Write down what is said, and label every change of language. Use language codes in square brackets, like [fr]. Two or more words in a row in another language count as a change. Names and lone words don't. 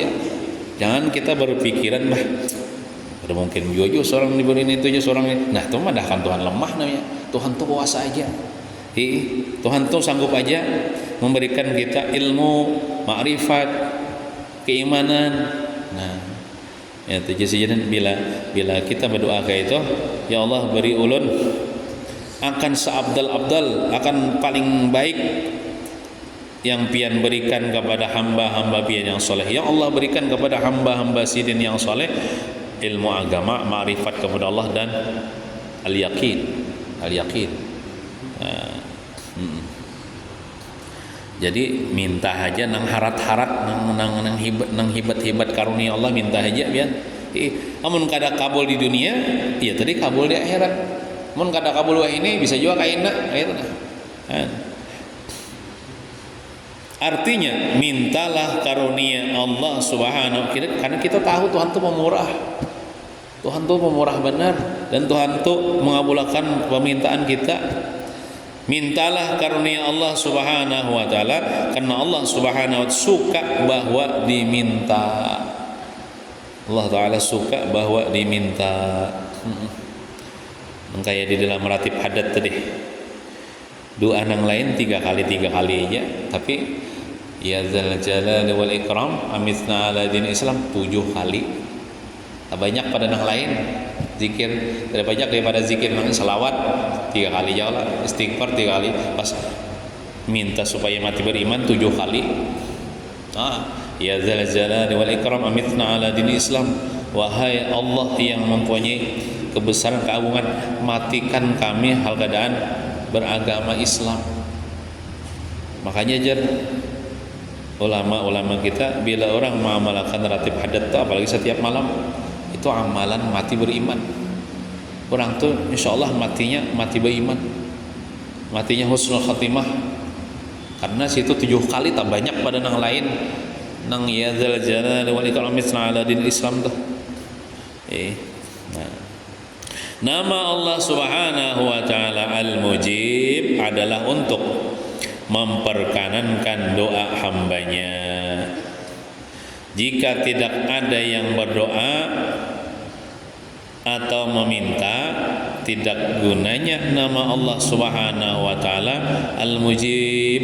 [id] Jangan kita berpikiran ada mungkin juga seorang diberi itu aja seorang ini. Nah, itu madahkan Tuhan lemah namanya. Tuhan tuh kuasa aja. Tuhan tuh sanggup aja memberikan kita ilmu, ma'rifat, keimanan. Nah, ya jadi bila kita berdoa kayak itu, [bjn] ya Allah beri ulun akan seabdal-abdal, akan paling baik yang pian berikan kepada hamba-hamba pian yang soleh. [id] Yang Allah berikan kepada hamba-hamba sidin yang soleh ilmu agama, ma'rifat kepada Allah dan al-yaqin. [bjn] Jadi minta aja nang harat-harat, nang hibat karunia Allah, minta aja biar. Amun kada kabul di dunia, ya tadi kabul di akhirat. Amun kada kabul wah ini bisa juga kaina, [id] gitu nah. Artinya mintalah karunia Allah Subhanahu, karena kita tahu Tuhan itu pemurah. Tuhan tuh pemurah benar, dan Tuhan tuh mengabulkan permintaan kita. Mintalah karunia Allah [ar] سبحانه وتعالى, [id] karena Allah [ar] سبحانه وتعالى [id] suka bahwa diminta. Allah taala suka bahwa diminta. Kayak di dalam ratib hadat tadi. Doa nang lain tiga kali aja, tapi [ar] يا ذا الجلال والإكرام أمتنا على دين الإسلام [id] 7 kali. Tak banyak pada nang lain zikir, tidak banyak daripada zikir nang selawat 3 kali jauh lah, istighfar 3 kali, pas minta supaya mati beriman 7 kali. [ar] يا ذا الجلال والإكرام أمتنا على دين الإسلام, [id] wahai Allah yang mempunyai kebesaran keagungan, matikan kami hal keadaan beragama Islam. Makanya jar ulama-ulama kita bila orang mengamalkan ratib hadat itu, apalagi setiap malam, itu amalan mati beriman. Orang tuh insyaallah matinya mati beriman, matinya [ar] حسن الخاتمة, [id] karena situ 7 kali tak banyak pada nang lain nang [ar] يا ذا الجلال والإكرام على دين الإسلام [id] tuh. Nama Allah [ar] سبحانه وتعالى [id] Al-Mujib adalah untuk memperkenankan doa hambanya. Jika tidak ada yang berdoa atau meminta, tidak gunanya nama Allah [ar] سبحانه وتعالى [id] Al-Mujib.